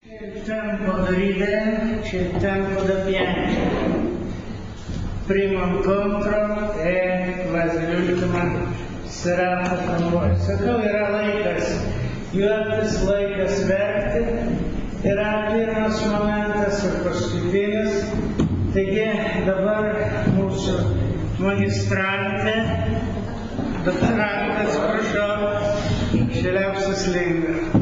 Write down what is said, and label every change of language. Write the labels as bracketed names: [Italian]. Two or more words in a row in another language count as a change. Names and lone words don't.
[Italian] C'è il tempo da ridere, c'è il tempo da piangere. Primo incontro e quasi l'ultima serata con voi. [Lithuanian] Sakau, yra laikas juoktis, laikas verkti, yra pirmas momentas ir paskutinis. Taigi dabar mūsų magistrantė, doktorantas, prašau, Šiliauskas Linga.